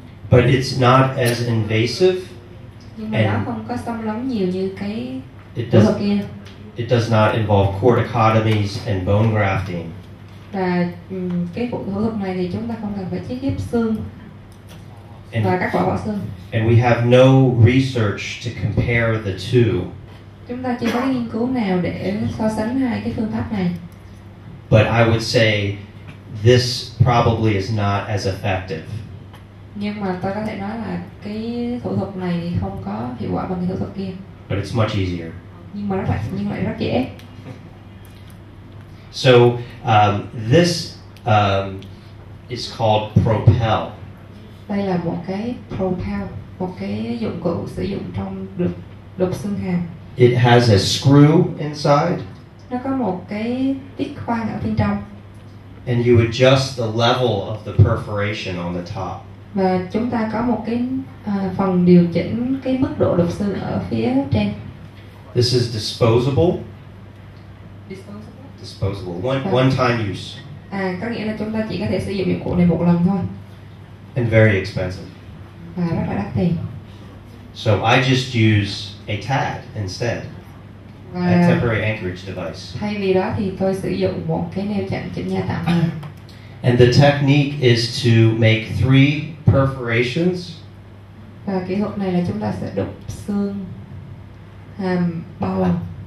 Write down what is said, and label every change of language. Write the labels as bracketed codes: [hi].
[en] But it's not as invasive. [vi] Nhưng mà nó không có xâm lấn nhiều như cái [en] It [vi] phẫu thuật kia. [en] It does not involve corticotomies and bone grafting. [vi] Và cái phẫu thuật này thì chúng ta không cần phải chiết ghép xương và cắt bỏ xương. [en] And we have no research to compare the two. [vi] Chúng ta chưa có nghiên cứu nào để so sánh hai cái phương pháp này. [en] But I would say this probably is not as effective. [vi] Nhưng mà tôi có thể nói là cái phẫu thuật này thì không có hiệu quả bằng cái phẫu thuật kia. [en] But it's much easier. [vi] Nhưng mà lại rất dễ. [en] So this is called Propel. [vi] Đây là một cái Propel, một cái dụng cụ sử dụng trong đục xương hàm. [en] It has a screw inside. [vi] Nó có một cái tiết khoan ở bên trong. [en] And you adjust the level of the perforation on the top. [vi] Và chúng ta có một cái phần điều chỉnh cái mức độ đục xương ở phía trên. [en] This is disposable. One time use. [vi] Có nghĩa là chúng ta chỉ có thể sử dụng dụng cụ này một lần thôi. [en] And very expensive. [vi] Và rất là đắt tiền. [en] So I just use a TAD instead. A temporary anchorage device. [vi] Thay vì đó thì tôi sử dụng một cái neo chặn chỉnh nha tạm thời. [en] And the technique is to make 3 perforations. [vi] Và kỹ thuật này là chúng ta sẽ đục xương hàm bao lần.